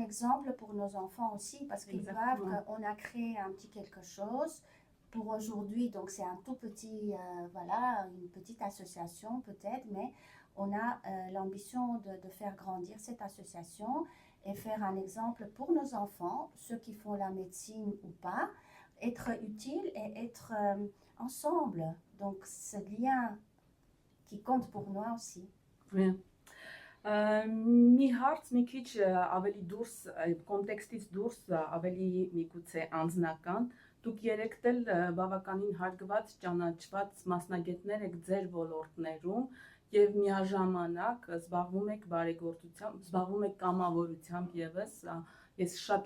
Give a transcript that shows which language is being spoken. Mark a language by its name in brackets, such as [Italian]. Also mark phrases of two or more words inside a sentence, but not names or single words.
[French] un exemple pour nos enfants aussi, parce qu'ils voient qu'on a créé un petit quelque chose pour aujourd'hui, donc c'est un tout petit, voilà, une petite association peut-être, mais on a l'ambition de faire grandir cette association et faire un exemple pour nos enfants, ceux qui font la médecine ou pas, être utile et être ensemble. Donc, ce lien qui compte pour moi aussi. [Armenian] Վրեն։ Մի հարց մի քիչ ավելի դուրս կոնտեքստից դուրս ավելի միգուցե անձնական դուք երեք էլ բավականին հարգված ճանաչված մասնագետներ եք ձեր ոլորտներում եւ միաժամանակ զբաղվում եք բարեգործությամբ, զբաղվում եք կամավորությամբ եւս ես շատ